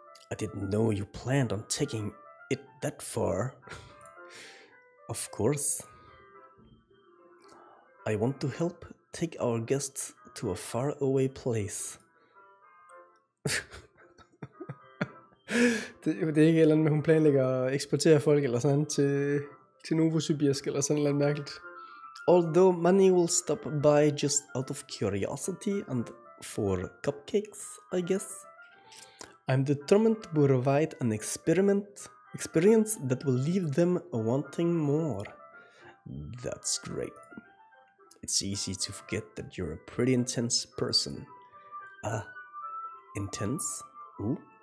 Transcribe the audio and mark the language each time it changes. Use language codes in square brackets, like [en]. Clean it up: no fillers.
[en] I didn't know you planned on taking it that far. Of course. I want to help take our guests to a faraway place. [da] det er ikke et eller andet med, hun planlægger at eksportere folk eller sådan til Novosibirsk eller sådan noget mærkeligt. [en] Although money will stop by just out of curiosity and for cupcakes, I guess. I'm determined to provide an experience that will leave them wanting more. That's great. It's easy to forget that you're a pretty intense person. Intense? Ooh.